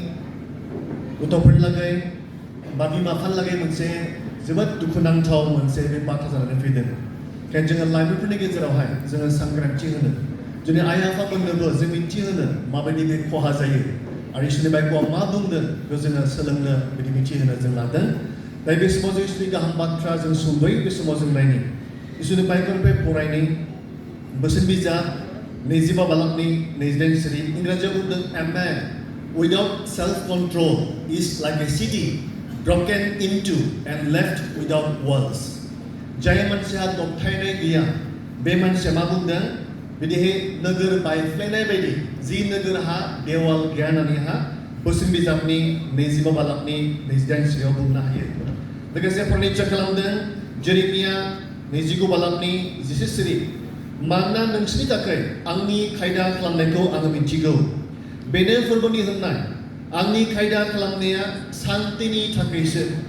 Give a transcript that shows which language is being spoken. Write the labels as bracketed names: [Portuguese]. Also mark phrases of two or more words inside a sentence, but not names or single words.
[Bodo] गथ'फोरनि लागै बा बिमा बिफानि लागै मोनसे जोबोद दुखुनांथाव मोनसे बे बाथ्रा जानानै फैदों ओंखायनो जोङो लाइमोनफोरनि गेजेरावहाय जोङो सांग्रांथि होनो जोंनि आइ आफामोननोबो जों मिथिहोनो माबायदि बे खहा जायो आरो इसोरनि बाइबेलाव मा बुंदों बेखौ जोङो सोलोंनो बिदि मिथिहोनो जों लादों दा बे समाव जों इसोरनि गाहाम बाथ्रा जों सुंद'यै बे समाव जों नायनि इसोरनि बाइबेलनिफ्राय फरायनि बोसोन बिजाब 22 बालाकनि 22 सिरि इंराजियाव बुंदों [English] a man without self-control is like a city broken into and left without walls [Bodo] जाय मानसिया दबथायनाय गैया बे मानसिया मा बुंदों बिदिहाय नोगोर बायफ्लेनाय बायदि जि नोगोरहा देवाल गैया होननानैहा बोसोन बिजाबनि 22 बालाकनि 28 सिरियाव बुंनो हायो लोगोसे फरायनाय खालामदों जेरेमिया 29 बालाकनि 11 सिरि मानोना नोंसोरनि थाखाय आंनि खायदा खालामनायखौ आङो मिथिगौ बेनो फोरबोनि होननाय आंनि खायदा खालामनाया सान्तिनि थाखायसो